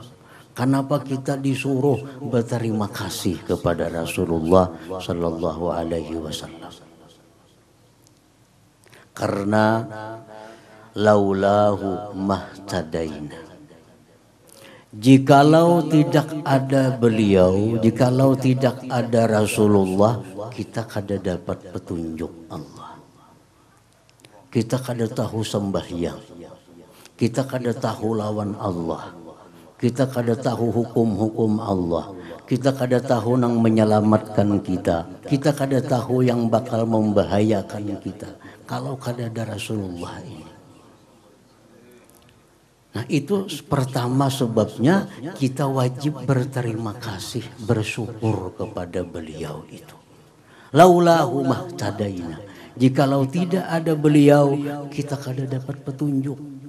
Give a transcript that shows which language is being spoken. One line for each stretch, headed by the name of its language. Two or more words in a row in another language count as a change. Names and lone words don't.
Indonesian: Kenapa kita disuruh berterima kasih kepada Rasulullah
Arabic: صلى الله عليه وسلم? Karena لولاه ما اهتدينا.
Indonesian: Jikalau tidak ada beliau, jikalau tidak ada Rasulullah, kita kada dapat petunjuk Allah. Kita kada tahu sembahyang. Kita kada tahu lawan Allah. Kita kada tahu hukum-hukum Allah. Kita kada tahu yang menyelamatkan kita. Kita kada tahu yang bakal membahayakan kita. Kalau kada ada Rasulullah ini. Nah, itu pertama sebabnya kita wajib berterima kasih, bersyukur kepada beliau itu.
Arabic: لولاه ما اهتدينا.
Indonesian: Jikalau tidak ada beliau, kita kada dapat petunjuk.